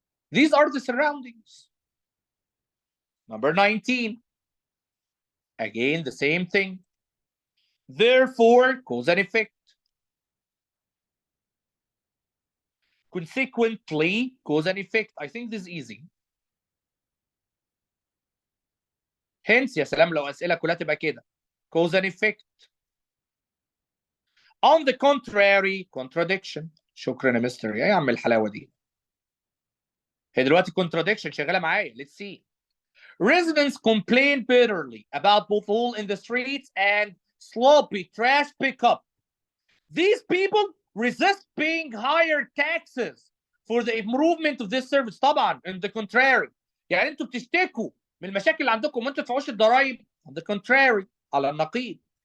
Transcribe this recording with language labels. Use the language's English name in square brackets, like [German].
[English] These are the surroundings. Number 19. Again, the same thing. Therefore, cause and effect. Consequently, cause and effect. I think this is easy. [Arabic] Hence, يا سلام لو أسئلة كلها تبقى كده. Cause and effect. On the contrary, contradiction. شكرا يا مستر. يا عم الحلاوة دي. هي دلوقتي contradiction شغاله معايا. [English] Let's see. Residents complain bitterly about both hole in the streets and sloppy trash pickup. These people resist paying higher taxes for the improvement of this service. [Arabic] طبعا on the contrary. يعني انتوا بتشتكوا من المشاكل اللي عندكم وانتوا تدفعوش الضرايب. [English] On the contrary. [Arabic] على النقيض.